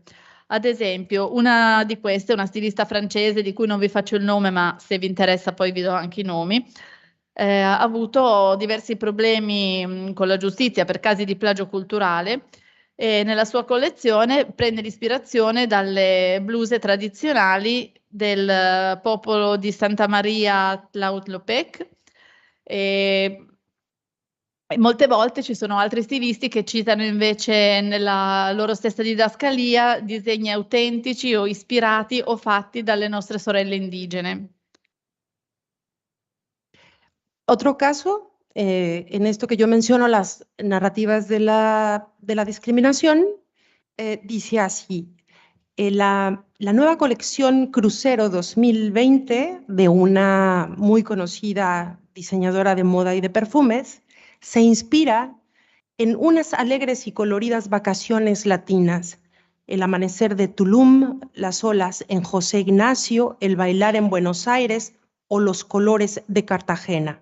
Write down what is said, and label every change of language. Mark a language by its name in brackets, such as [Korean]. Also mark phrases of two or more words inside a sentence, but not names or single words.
[Italian] Ad esempio, una di queste, una stilista francese di cui non vi faccio il nome, ma se vi interessa poi vi do anche i nomi, ha avuto diversi problemi con la giustizia per casi di plagio culturale e nella sua collezione prende l'ispirazione dalle bluse tradizionali del popolo di Santa Maria Tlahuitoltepec. E molte volte ci sono altri stilisti che citano invece nella loro stessa didascalia disegni autentici o ispirati o fatti dalle nostre sorelle indigene. [Spanish] Otro caso, en esto que yo menciono, las narrativas de la discriminación, dice así. La nueva colección Crucero 2020 de una muy conocida diseñadora de moda y de perfumes se inspira en unas alegres y coloridas vacaciones latinas, el amanecer de Tulum, las olas en José Ignacio, el bailar en Buenos Aires o los colores de Cartagena.